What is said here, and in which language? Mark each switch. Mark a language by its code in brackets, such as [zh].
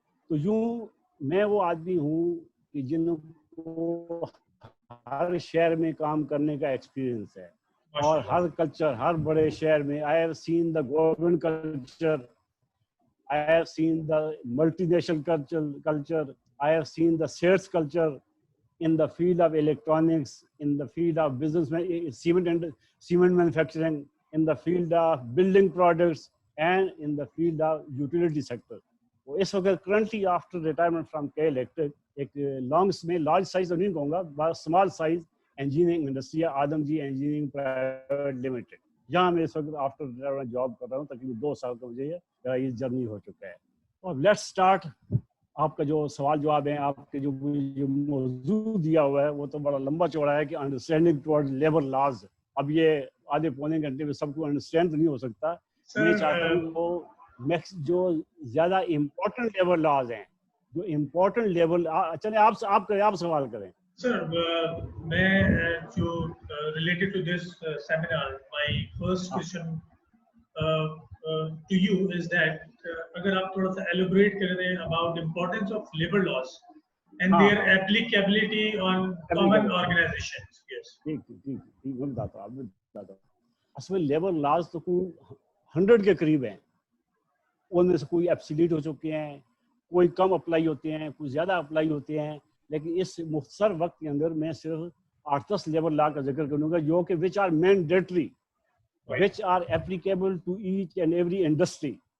[hi] तो यूँ मैं वो आदमी हूँ कि जिनको हर शहर में काम करने का एक्सपीरियंस है, और हर कल्चर, हर बड़े शहर में [en] I have seen the government culture, I have seen the multinational culture. I have seen the sales culture in the field of electronics, in the field of business, cement manufacturing, in the field of building products, and in the field of utility sector. [hi] वो इस वक्त [en] currently after retirement from K Electric [hi] एक [en] large size [hi] तो नहीं कहूँगा, [en] small size engineering industry [hi] है, [en] Adamjee engineering private limited. [hi] जहाँ मैं इस वक्त [en] after retirement job [hi] कर रहा हूँ. तकरीबन 2 साल का मुझे ये जर्नी हो चुका है. और [en] Let's start. [hi] आपका जो सवाल जवाब है, आपके जो मौजू दिया हुआ है, वो तो बड़ा लंबा चौड़ा है कि [en] Understanding towards labour laws. [hi] अब ये आधे पौने घंटे में सबको अंडरस्टैंड तो नहीं हो सकता. मैं चाहता हूँ वो जो ज़्यादा [en] important labour laws [hi] हैं, जो इम्पोर्टेंट लेबर, चले आप सवाल करें. [en] Sir, [hi] मैं जो [en] related to this seminar, my first question to you is that [hi] अगर आप थोड़ा सा [en] elaborate [hi] कर दें [en] about importance of labor laws and their applicability on common organizations. Yes. [hi] ठीक मैं बताता हूँ. असल में लेबर लॉज तो कोई 100 के करीब हैं. उनमें से कोई एब्सोल्यूट हो चुके हैं, कोई कम अप्लाई होते हैं, कुछ ज़्यादा अप्लाई होते हैं. लेकिन इस मुख्तसर वक्त के अंदर मैं सिर्फ 8-10 लेबर लॉ का जिक्र करूँगा, जो कि [en] Which are mandatory, which are applicable to each and every industry.